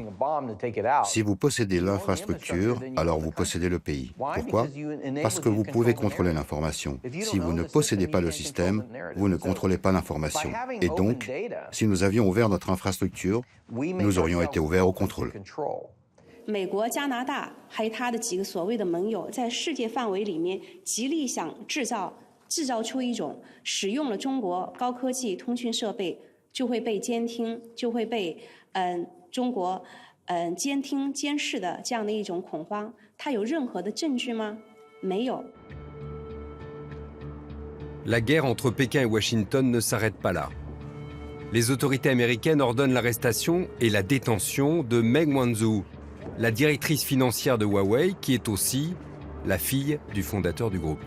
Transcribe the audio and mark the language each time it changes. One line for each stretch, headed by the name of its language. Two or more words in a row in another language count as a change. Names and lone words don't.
French: Si vous possédez l'infrastructure, alors vous possédez le pays. Pourquoi? Parce que vous pouvez contrôler l'information. Si vous ne possédez pas le système, vous ne contrôlez pas l'information. Et donc, si nous avions ouvert notre infrastructure, nous aurions été ouverts au contrôle.
Chinese: 美国、加拿大还有他的几个所谓的盟友，在世界范围里面极力想制造出一种使用了中国高科技通讯设备就会被监听，就会被中国监听监视的这样的一种恐慌，它有任何的证据吗？没有。
French: La guerre entre Pékin et Washington ne s'arrête pas là. Les autorités américaines ordonnent l'arrestation et la détention de Meng Wanzhou, la directrice financière de Huawei, qui est aussi la fille du fondateur du groupe.